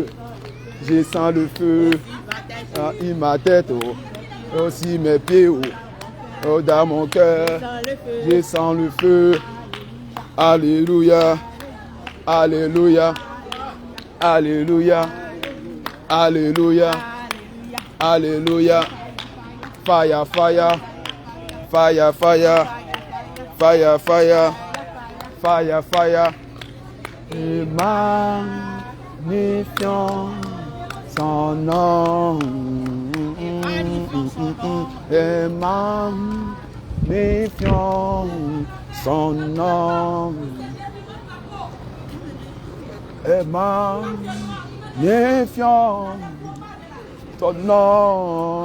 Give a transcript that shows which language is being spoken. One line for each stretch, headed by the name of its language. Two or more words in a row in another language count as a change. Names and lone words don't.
French: Je sens le feu. Ah, il ma tête, oh. Aussi mes pieds, oh. Oh, dans mon cœur. Je sens le feu. Alléluia. Alléluia. Alléluia. Alléluia. Alléluia.
English: Fire, fire. Fire, fire. Fire, fire. Fire, fire.
French: Et magnifiant son nom. Et magnifiant son nom. Et magnifiant ton nom.